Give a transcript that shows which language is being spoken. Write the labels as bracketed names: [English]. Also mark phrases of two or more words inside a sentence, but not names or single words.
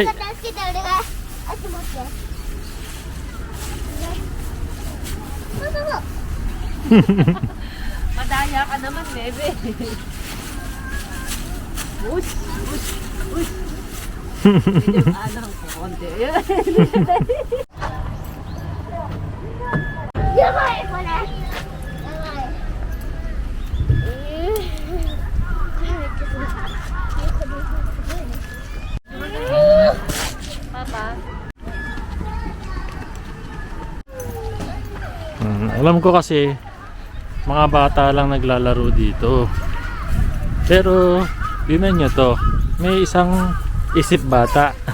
[Japanese] 誰か助けて、俺が。あ、ちょっと待って。そうそうそう。 [Filipino] Madaya ka naman, bebe. Ush, ush, ush. Medyo anang ko konti. [Japanese] やばい、これ。やばい。これめっちゃすごい。 [Filipino] Papa. Alam ko kasi mga bata lang naglalaro dito. Pero tingnan nyo to, may isang isip bata.